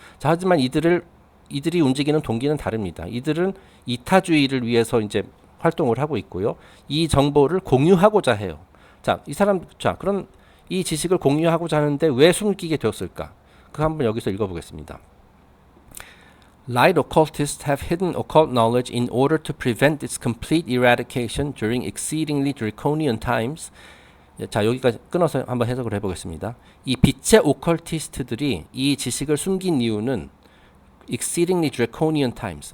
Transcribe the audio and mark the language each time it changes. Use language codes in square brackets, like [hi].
[ko] 자, 하지만 이들이 움직이는 동기는 다릅니다. 이들은 이타주의를 위해서 이제 활동을 하고 있고요. 이 정보를 공유하고자 해요. 자, 그럼 이 지식을 공유하고자 하는데 왜 숨기게 되었을까? 그 한번 여기서 읽어보겠습니다. [en] Light occultists have hidden occult knowledge in order to prevent its complete eradication during exceedingly draconian times. [ko] 자, 여기까지 끊어서 한번 해석을 해보겠습니다. 이 빛의 오컬티스트들이 이 지식을 숨긴 이유는 [en] exceedingly draconian times.